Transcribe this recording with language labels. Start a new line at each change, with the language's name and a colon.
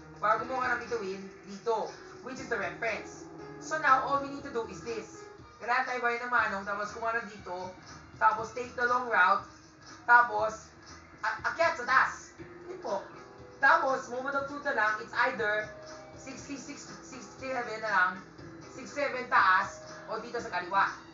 Filipino: Para kumuha ka ng bituin, dito.
English: Which is the reference. So now, all we need to do is this.
Filipino: Kailangan tayo bayad ng manong, tapos kumuha na dito. Tapos
English: take the long route.
Filipino: Tapos, akyat sa taas. Yun po. Tapos,
English: moment of truth
Filipino: na lang,
English: it's either
Filipino: 67 na lang, 67 taas, o dito sa kaliwa.